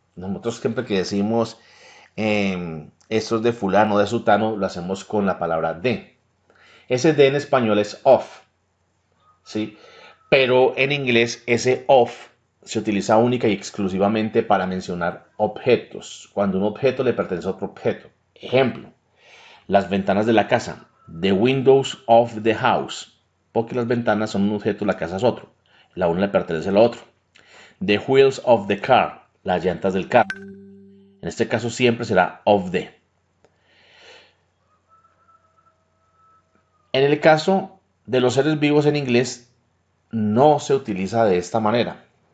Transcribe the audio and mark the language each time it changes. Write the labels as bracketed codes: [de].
[es] Nosotros siempre que decimos esto es de fulano o de sutano, lo hacemos con la palabra de. Ese de en español es of, ¿sí? Pero en inglés ese of se utiliza única y exclusivamente para mencionar objetos, cuando un objeto le pertenece a otro objeto. Ejemplo, las ventanas de la casa. [en] The windows of the house. [es] Porque las ventanas son un objeto, la casa es otro. La una le pertenece a la otra. [en] The wheels of the car. [es] Las llantas del carro. En este caso siempre será of the. En el caso de los seres vivos en inglés, no se utiliza de esta manera.